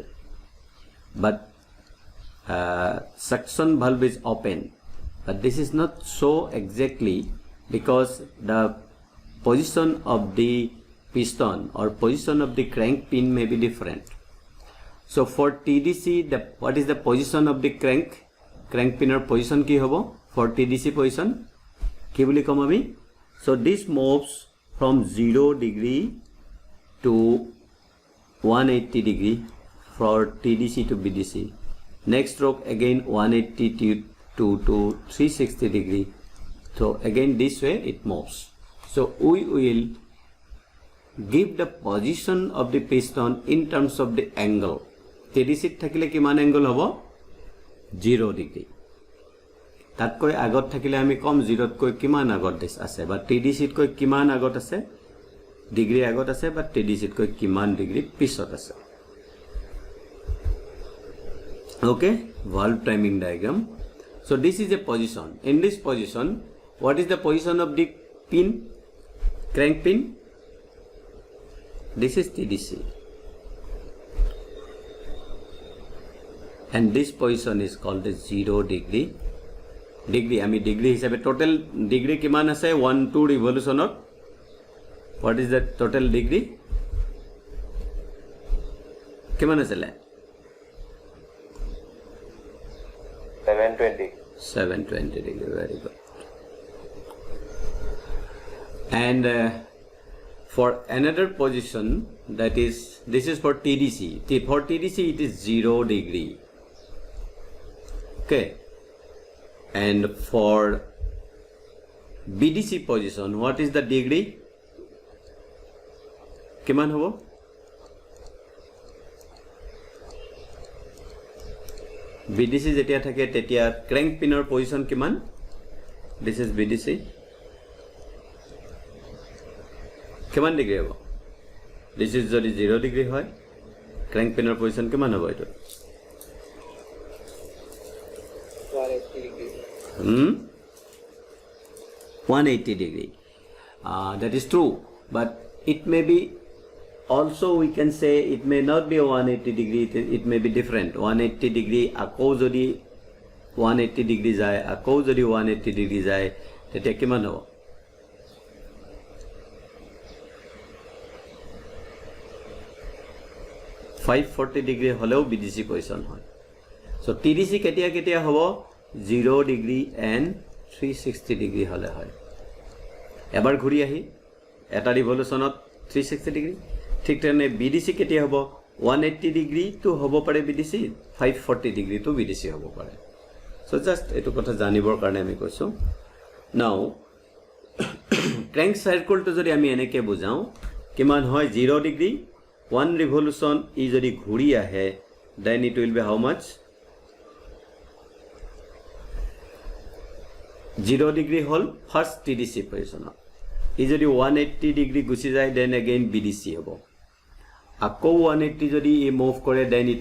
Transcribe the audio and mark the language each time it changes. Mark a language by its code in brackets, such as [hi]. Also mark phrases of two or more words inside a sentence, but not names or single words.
[en] But suction valve is open. But this is not so exactly because the position of the piston or position of the crank pin may be different. So for TDC, what is the position of the crank pin or position [as] কি হ'ব? [en] For TDC position, [as] কি বুলি কম আমি? [en] So this moves from 0 degree to 180 degree for TDC to BDC. Next stroke again 180 to 360 degree. So again this way it moves. So we will give the position of the piston in terms of the angle. [as] TDC thakile kiman angle hobo? 0 degree. তাতকৈ আগত থাকিলে আমি কম 0 তকৈ কিমান আগত আছে বা TDC তকৈ কিমান আগত আছে ডিগ্ৰী আগত আছে বা TDC তকৈ কিমান ডিগ্ৰী পিছত আছে [en] okay valve timing diagram so this is a position in this position what is the position of the pin crank pin this is TDC and this position is called the 0 degree [as] আমি ডিগ্ৰী হিচাপে [en] total degree [as] কিমান আছে 1 2 ৰিভলিউশনত [en] what is the total degree [as] কিমান আছে [en] 720 degree very good and for another position that is this is for TDC for TDC it is 0 degree okay and for BDC position what is the degree [as] কিমান হ'ব BDC যেতিয়া থাকে তেতিয়া [en] crank pin or position কিমান this is BDC [as] কিমান ডিগ্ৰী হ'ব [en] this is [as] যদি 0 ডিগ্ৰী হয় [en] crank pin or position [as] কিমান হ'ব এটো [en] 180 degree that is true but it may be also we can say it may not be 180 degree it may be different 180 degree [as] আকৌ যদি 180 degree যায় আকৌ যদি 180 degree যায় তেতিয়া কিমান হ'ব 540 degree হলেও BDC position হয় so TDC কেতিয়া কেতিয়া হ'ব [en] 0 degree and 360 degree [as] হলে হয় এবাৰ ঘূৰি আহি এটা ৰিভলিউশনত 360 degree ঠিক তেনে BDC কেতিয়া হ'ব 180 degree তো হ'ব পাৰে BDC 540 degree তো BDC হ'ব পাৰে [en] so just [as] এটো কথা জানিবৰ কাৰণে আমি কৈছো [en] now crank circle [as] তো যদি আমি এনেকে বুজাও কিমান হয় 0 degree 1 revolution ই যদি ঘূৰি আহে [en] then it will be how much [as] 0 degree হল [en] first TDC position [as] ই যদি 180 degree গুচি যায় [en] then again BDC [as] হ'ব আকৌ 180 যদি ই মুভ কৰে [en] then it